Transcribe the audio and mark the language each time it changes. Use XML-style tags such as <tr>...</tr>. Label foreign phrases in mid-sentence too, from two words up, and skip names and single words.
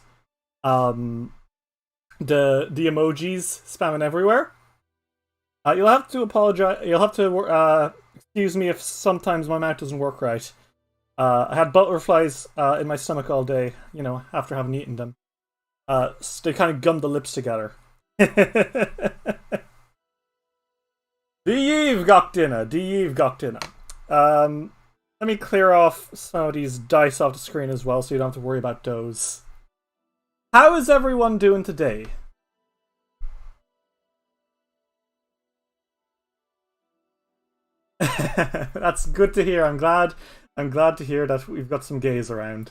<en>The emojis spamming everywhere. You'll have to apologize. You'll have to excuse me if sometimes my mouth doesn't work right. I had butterflies in my stomach all day, you know, after having eaten them. So they kind of gummed the lips together.</en> <ga>daoibh gach duine, daoibh gach duine.</ga> <en>Let me clear off some of these dice off the screen as well so you don't have to worry about those. How is everyone doing today? That's good to hear. I'm glad to hear that we've got some gays around.</en>